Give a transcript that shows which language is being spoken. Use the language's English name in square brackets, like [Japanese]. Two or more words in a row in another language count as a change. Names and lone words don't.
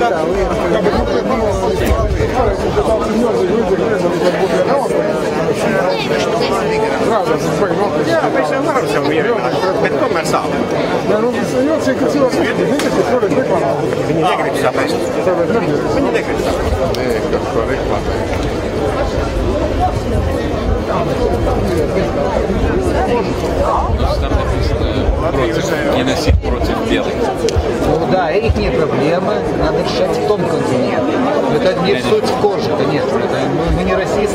[Latvian] Jā, mēs jau varam sev vienot, bet tomēr sāp. Viņi negrib sapēst. Viņi negrib sapēst. Nē, kas to reklamē. [Russian] Геноцид против белых. Ну да, их не проблема, надо решать в том континенте. Это не суть в коже, конечно. Мы не расисты.